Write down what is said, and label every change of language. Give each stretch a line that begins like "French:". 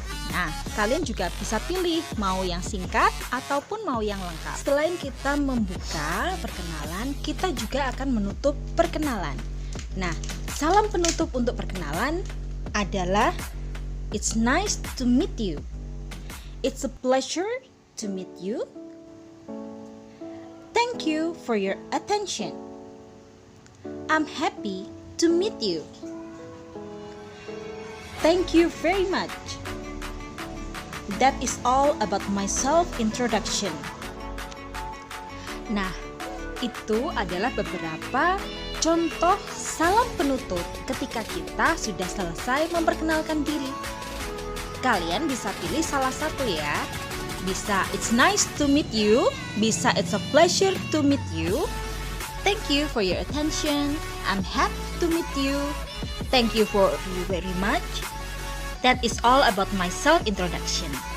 Indonesian: Nah, kalian juga bisa pilih mau yang singkat ataupun mau yang lengkap. Selain kita membuka perkenalan, kita juga akan menutup perkenalan. Nah, salam penutup untuk perkenalan adalah
English: "It's nice to meet you." "It's a pleasure to meet you." "Thank you for your attention." "I'm happy to meet you." "Thank you very much." That is all about my self-introduction.
Indonesian: Nah, itu adalah beberapa contoh salam penutup ketika kita sudah selesai memperkenalkan diri. Kalian bisa pilih salah satu ya.
English: Bisa "It's nice to meet you", bisa "It's a pleasure to meet you", "Thank you for your attention", "I'm happy to meet you", "Thank you for you very much", "That is all about my self-introduction".